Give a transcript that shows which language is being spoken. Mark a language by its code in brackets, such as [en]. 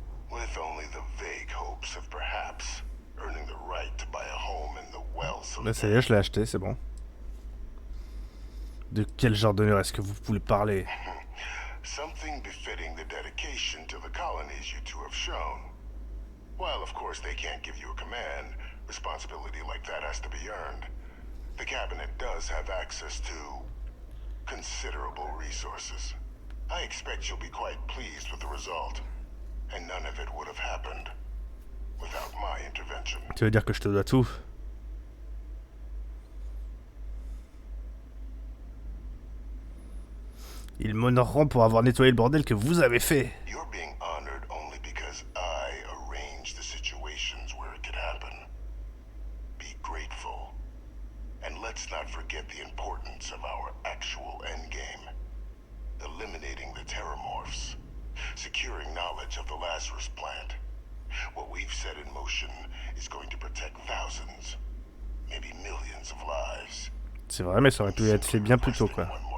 [en] With only the vague hopes of perhaps earning the right to buy a home in the wells of... [fr] Là, ça y est, je l'ai acheté, c'est bon. De quel genre d'honneur est-ce que vous pouvez parler? [en] Something befitting the dedication to the colonies you two have shown. While of course they can't give you a command, responsibility like that has to be earned. The cabinet does have access to considerable resources. I expect you'll be quite pleased with the result. And none of it would have happened without my intervention. [fr] Tu veux dire que je te dois tout? Ils m'honoreront pour avoir nettoyé le bordel que vous avez fait. [en] You're being honored only because I arranged the situations where it could happen. Be grateful. And let's not forget the importance of our actual endgame. Eliminating the terramorphs. Securing knowledge of the Lazarus plant. What we've set in motion is going to protect thousands, maybe millions of lives. [fr] C'est vrai, mais ça aurait pu être fait bien plus tôt, quoi.